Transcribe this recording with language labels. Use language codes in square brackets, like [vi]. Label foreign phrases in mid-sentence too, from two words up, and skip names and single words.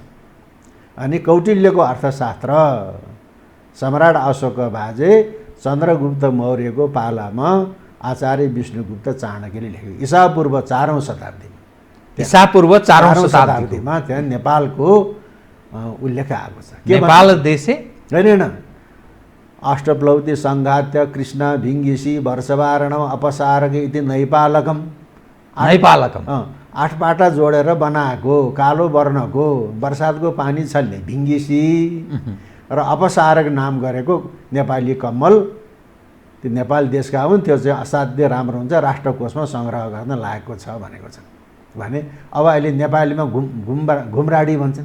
[ne] अनि कौटिल्यको अर्थशास्त्र सम्राट अशोक बाजे चन्द्रगुप्त मौर्यको पालामा आचार्य विष्णुगुप्त चाणक्यले लेखेको, ईसापूर्व 4औं शताब्दीमा, ईसापूर्व 4औं शताब्दीमा त्यहाँ नेपालको उल्लेख आएको छ। [sa] नेपाल देशे [ne] होइन, [sa] अष्टप्लौति सङ्घात्य कृष्ण भिङ्गिसी वर्षवारणम अपसारक इति नैपालकम। नैपालकम [ne] 8 पाटा जोडेर बनाएको कालो वर्णको बर्सातको पानी छल्ने भिङ्गिसी र अपसारक नाम गरेको नेपाली कम्मल त्यो नेपाल देशका हुन्। त्यो चाहिँ असाध्य राम्रो हुन्छ, राष्ट्रकोषमा सङ्ग्रह गर्न लागेको छ भनेको छ। भने अब अहिले नेपालीमा घुमराडी भन्छन्,